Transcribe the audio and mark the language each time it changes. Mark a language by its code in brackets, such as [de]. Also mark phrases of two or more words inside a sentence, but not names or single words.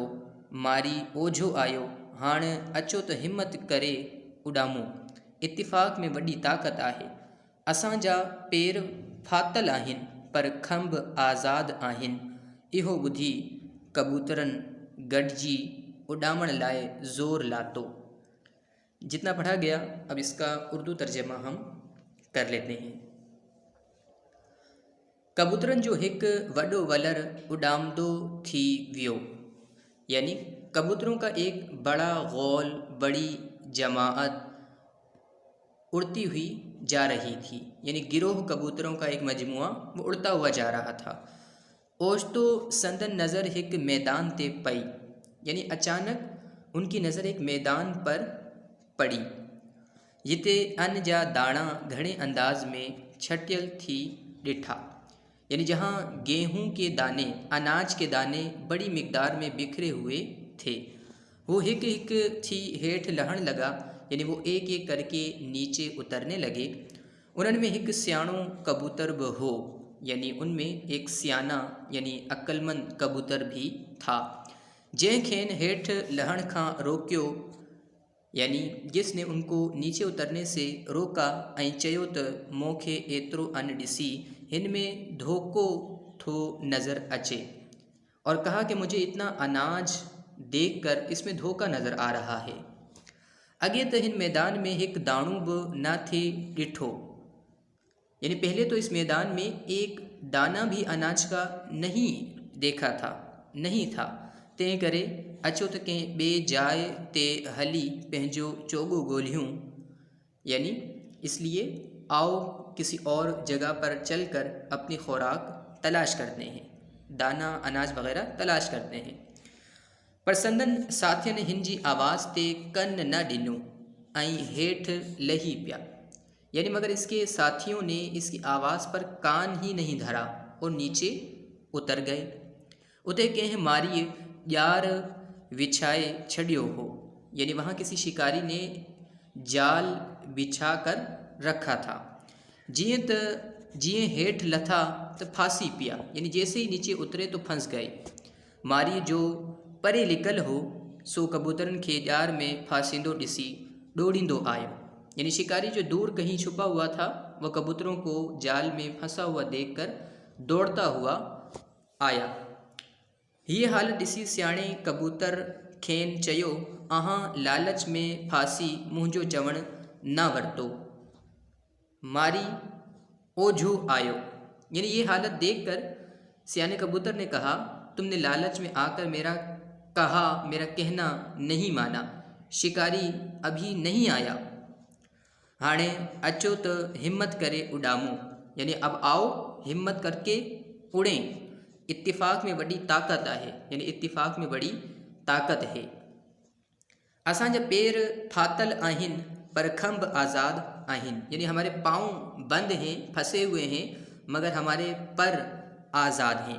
[sd] मारी ओझो आयो, हाणे अचो त हिमत करे उॾामो। इत्तिफ़ाक़ में वॾी ताक़त आहे। असांजा पेर फातल आहिनि पर खंभ आज़ाद आहिनि। इहो ॿुधी कबूतरनि गॾिजी उड़ामण लाए ज़ोर लातो। [ur] جتنا پڑھا گیا اب اس کا اردو ترجمہ ہم کر لیتے ہیں. [sd] कबूतरन जो हिक वडो वलर उडामदो थी वियो, [ur] یعنی کبوتروں کا ایک بڑا غول، بڑی جماعت اڑتی ہوئی جا رہی تھی، یعنی گروہ کبوتروں کا ایک مجموعہ وہ اڑتا ہوا جا رہا تھا. [sd] ओचितो संदन नज़र हिक मैदान ते पई, [ur] یعنی اچانک ان کی نظر ایک میدان پر پڑی [sd] जिते अन्न जा दाणा घणे अंदाज में छटियल थी ॾिठा, [ur] یعنی جہاں گیہوں کے دانے، اناج کے دانے بڑی مقدار میں بکھرے ہوئے تھے. [sd] वो हिक हिक थी हेठि लहण लगा, [ur] یعنی وہ ایک ایک کر کے نیچے اترنے لگے. [sd] उन्हनि में हिकु सियाणो कबूतर बि हो, [ur] یعنی ان میں ایک سیانا یعنی عقلمند کبوتر بھی تھا, [sd] जंहिं खेनि हेठि लहण खां रोकियो, [ur] یعنی جس نے ان کو نیچے اترنے سے روکا [sd] ऐं चयो त मूंखे एतिरो अन्न ॾिसी हिन में धोखो थो नज़र अचे, [ur] اور کہا کہ مجھے اتنا اناج دیکھ کر اس میں دھوکا نظر آ رہا ہے. [sd] अॻे त हिन मैदान में हिकु दाणो बि न थे ॾिठो, [ur] یعنی پہلے تو اس میدان میں ایک دانہ بھی اناج کا نہیں دیکھا تھا، نہیں تھا. [sd] तंहिं करे अचो त कंहिं ॿिए जाइ ते हली पंहिंजो चोॻो ॻोल्हियूं, [ur] یعنی اس لیے آؤ کسی اور جگہ پر چل کر اپنی خوراک تلاش کرتے ہیں، دانہ اناج وغیرہ تلاش کرتے ہیں, दाना अनाज वगैरह तलाश करते हैं। [sd] पर संदन साथियुनि हिन जी आवाज़ ते कन न ॾिनो ऐं हेठि लही पिया, [ur] یعنی مگر اس کے ساتھیوں نے اس کی آواز پر کان ہی نہیں دھرا اور نیچے اتر گئے. [sd] उते कंहिं मारीअ ॼार विछाए छड़ियो हो, [ur] یعنی وہاں کسی شکاری نے جال بچھا کر رکھا تھا. [sd] जिए हेठ लथा तो फांसी पिया, [ur] یعنی جیسے ہی نیچے اترے تو پھنس گئے. [sd] मारी जो परे लिकल हो, सो कबूतरन खे ॼार में फांसींदो ॾिसी ॾोड़ींदो आयो, [ur] یعنی شکاری جو دور کہیں چھپا ہوا تھا وہ کبوتروں کو جال میں پھنسا ہوا دیکھ کر دوڑتا ہوا آیا. [sd] हीअ हालत ॾिसी सियाणे कबूतर खेनि चयो, अहां लालच में फासी मुंहिंजो चवणु न वरितो। मारी ओझो आयो, [ur] یعنی یہ حالت دیکھ کر سیانے کبوتر نے کہا، تم نے لالچ میں آ کر میرا کہنا نہیں مانا. شکاری ابھی نہیں آیا, [sd] हाणे अचो तो हिम्मत करे उड़ामो, [ur] یعنی اب آؤ ہمت کر کے اڑیں. اتفاق میں بڑی طاقت ہے، یعنی اتفاق میں بڑی طاقت ہے. [sd] असांजा पेर फातल आहिन पर खंभ आज़ाद आहिन, [ur] یعنی ہمارے پاؤں بند ہیں، پھنسے ہوئے ہیں، مگر ہمارے پر آزاد ہیں.